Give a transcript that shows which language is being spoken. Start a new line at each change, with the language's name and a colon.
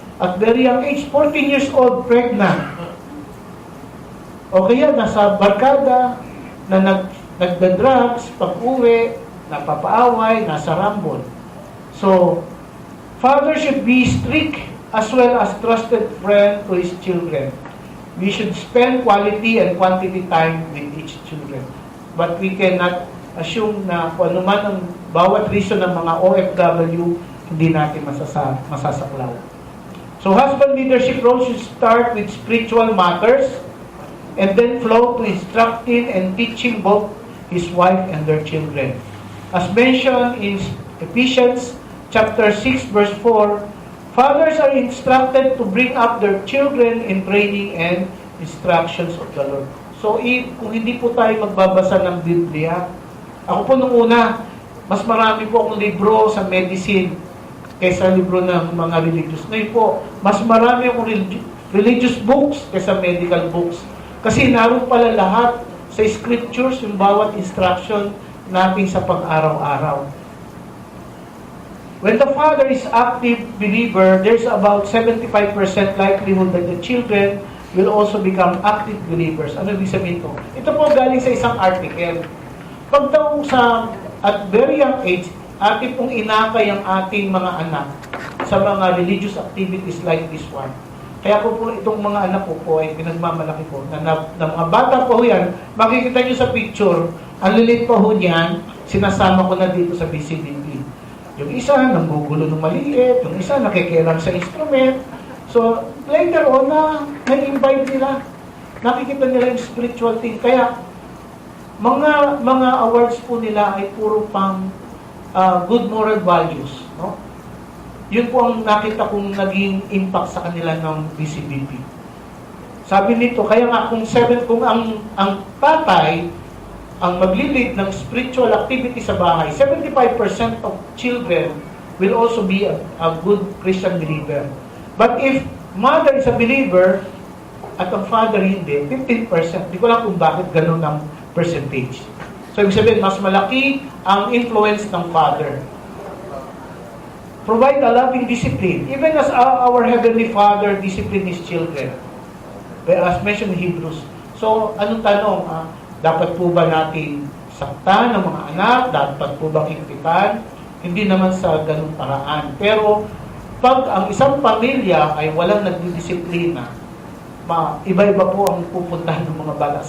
English: At very young age, 14 years old, pregnant.
Filipino: O kaya nasa barkada, na nagda-drugs, pag-uwi, napapaaway, nasa rambol.
English: So, father should be strict as well as trusted friend to his children. We should spend quality and quantity time with each children. But we cannot assume
Filipino: na kung ano man ang bawat reason ng mga OFW, hindi natin masasaklaw.
English: So husband leadership role should start with spiritual matters and then flow to instructing and teaching both his wife and their children. As mentioned in Ephesians chapter 6 verse 4, fathers are instructed to bring up their children in training and instructions of the Lord.
Filipino: So, kung hindi po tayo magbabasa ng Biblia, ako po nung una, mas marami po akong libro sa medicine kaysa libro ng mga religious. Ngayon po, mas marami akong religious books kaysa medical books. Kasi naroon pala lahat sa scriptures, yung bawat instruction natin sa pag-araw-araw.
English: When the father is active believer, there's about 75% likelihood that the children will also become active believers.
Filipino: Ano ibig sabihin ito? Ito po galing sa isang article. Pag daw at very young age, ating pong inakay ang ating mga anak sa mga
English: religious activities like this one.
Filipino: Kaya po itong mga anak ko po ay pinagmamalaki po na mga bata po yan, makikita nyo sa picture, ang lilit pa ho niyan, sinasama ko na dito sa BCLP. Yung isa, nanggugulo ng maliit. Yung isa, nakikialam sa instrument. So, later on, na-invite nila. Nakikita nila yung spiritual thing. Kaya, mga awards po nila ay puro pang good moral values. No? Yun po ang nakita kong naging impact sa kanila ng BCBP. Sabi nito, kaya nga kung ang tatay, ang maglilid ng spiritual activity sa bahay,
English: 75% of children will also be a good Christian believer. But if mother is a believer
Filipino: at ang father hindi,
English: 15%.
Filipino: Di ko lang kung bakit ganun ang percentage. So, ibig sabihin, mas malaki ang influence ng father.
English: Provide a loving discipline. Even as our Heavenly Father discipline His children. As mentioned in Hebrews.
Filipino: So, anong tanong? Dapat po ba natin saktan ng mga anak? Dapat po ba higpitan? Hindi naman sa ganung paraan. Pero, pag ang isang pamilya ay walang nagdidisiplina, iba-iba po ang pupuntahan ng mga bata.